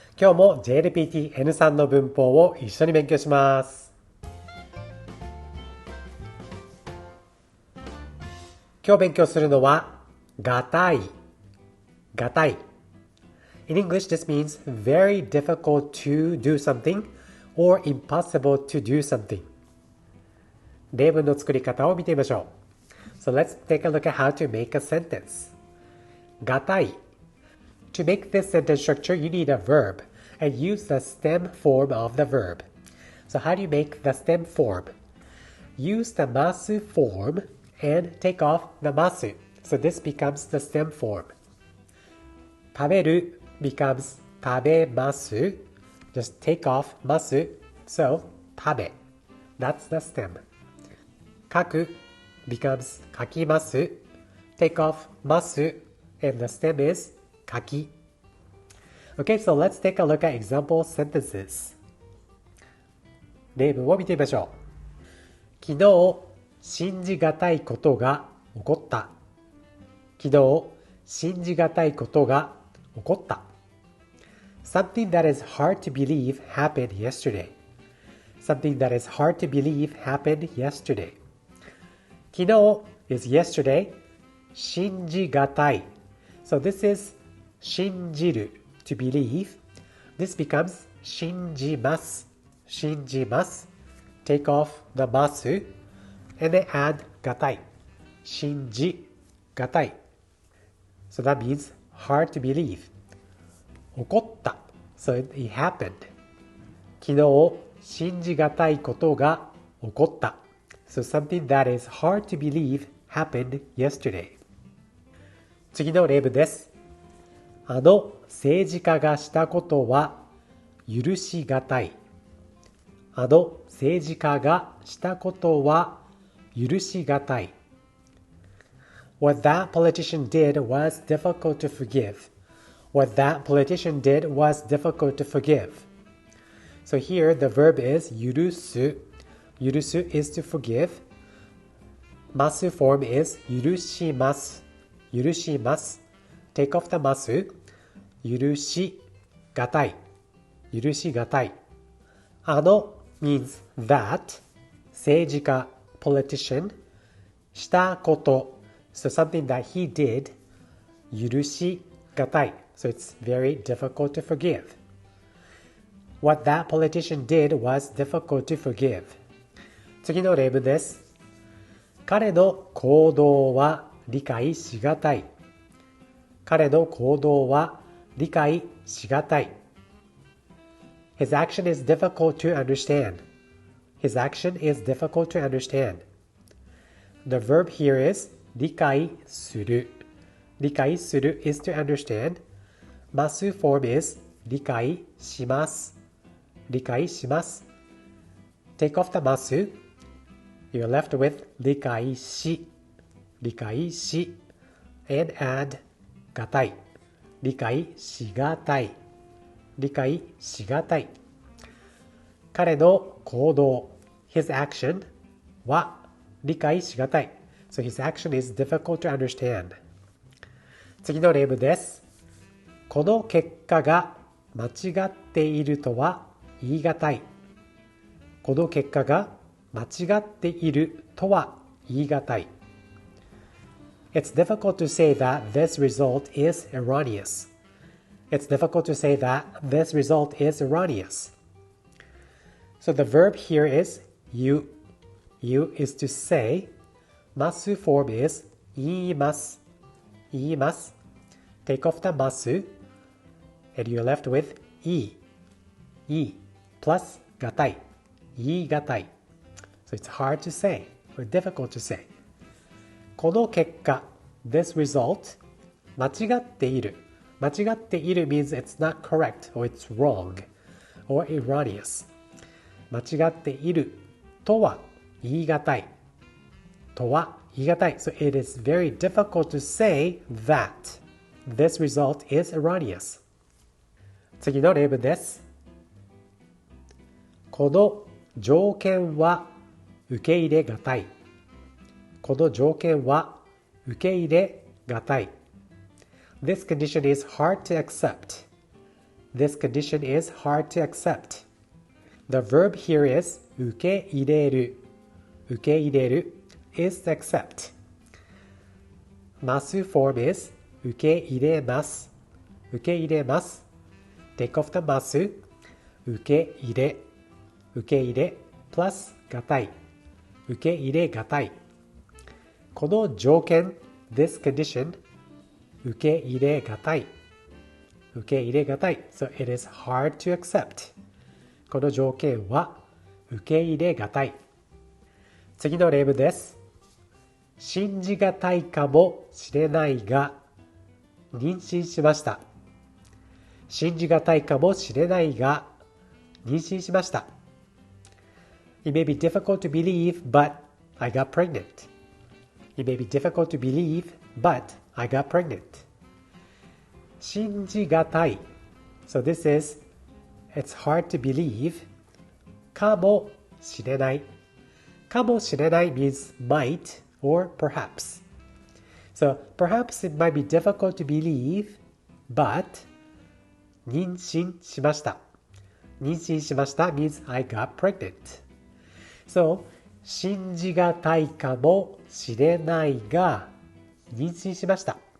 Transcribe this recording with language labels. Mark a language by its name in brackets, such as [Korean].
[Japanese] 今日も JLPT N3 の文法を一緒に勉強します。今日勉強するのはがたい。 [English] In English, this means very difficult to do something or impossible to do something. [Japanese] 例文の作り方を見てみましょう。 [English] So let's take a look at how to make a sentence. [Japanese] がたい。 [English] To make this sentence structure, you need a verb and use the stem form of the verb. So how do you make the stem form? Use the ます form and take off the ます. So this becomes the stem form. 食べる becomes 食べます. Just take off ます. So 食べ.That's the stem. 書く becomes 書きます. Take off ます and the stem is 書き. Okay, so let's take a look at example sentences. [Japanese] 例文を見てみましょう。昨日、信じがたいことが起こった。昨日、信じがたいことが起こった。 [English] Something that is hard to believe happened yesterday. Something that is hard to believe happened yesterday. 昨日 is yesterday. [Japanese] 信じがたい. [English] So this is 信じる to believe. This becomes 信じます。 [Japanese] 信じます。 [English] Take off the ます and then add がたい。 [Japanese] 信じがたい。 [English] So that means hard to believe. [Japanese] 起こった。 [English] So it happened. [Japanese] 昨日信じがたいことが起こった。 [English] So something that is hard to believe happened yesterday. [Japanese] 次の例文です。あの政治家がしたことは許しがたい。あの政治家がしたことは許しがたい。 [English] What that politician did was difficult to forgive. What that politician did was difficult to forgive. So here the verb is 許す。許す is to forgive. ます form is 許します。 [Japanese] 許します。 [English] Take off the ます。 [Japanese] 許しがたい。許しがたい。 [English] あの means that 政治家 politician [Japanese] したこと [English] so something that he did [Japanese] 許しがたい [English] so it's very difficult to forgive. What that politician did was difficult to forgive. [Japanese] 次の例文です。彼の行動は理解しがたい。彼の行動は理解しがたい。 [English] His action is difficult to understand. His action is difficult to understand. The verb here is 理解する。 理解する is to understand. ます form is 理解します。 [Japanese] 理解します。 [English] Take off the ます。 You're left with 理解し。 [Japanese] 理解し。 [English] and add [Japanese] がたい。理解しがたい。理解しがたい。彼の行動 [English] his action [Japanese] は理解しがたい。 [English] So his action is difficult to understand. [Japanese] 次の例文です。この結果が間違っているとは言いがたい。この結果が間違っているとは言いがたい。 [English] It's difficult to say that this result is erroneous. It's difficult to say that this result is erroneous. So the verb here is you. You is to say. ます form is 言います。 [Japanese] 言います。 [English] Take off the ます and you're left with いい。 [Japanese] いい plus がたい。言いがたい。 [English] So it's hard to say or difficult to say. [Japanese] この結果 [English] this result [Japanese] 間違っている。 [English] 間違っている means it's not correct or it's wrong or erroneous. [Japanese] 間違っているとは言いがたい。とは言いがたい。 [English] So it is very difficult to say that this result is erroneous. [Japanese] 次の例文です。この条件は受け入れがたい。この条件は受け入れがたい。 [English] This condition is hard to accept. This condition is hard to accept. The verb here is 受け入れる。受け入れる is accept. Masu form is 受け入れます。受け入れます。Take off the masu. 受け入れ。 [Japanese] 受け入れ plus がたい。受け入れがたい。この条件 [English] this condition [Japanese] 受け入れがたい。受け入れがたい。 [English] So it is hard to accept. [Japanese] この条件は受け入れがたい。次の例文です。信じがたいかもしれないが、妊娠しました。信じがたいかもしれないが、妊娠しました。 [English] It may be difficult to believe, but I got pregnant. It may be difficult to believe, but I got pregnant. [Japanese] 信じがたい。 [English] So this is, it's hard to believe. [Japanese] かもしれない。 [English] かもしれない means might or perhaps. So perhaps it might be difficult to believe, but 妊娠しました。妊娠しました means I got pregnant. [Japanese] So 信じがたいかもしれないが妊娠しました。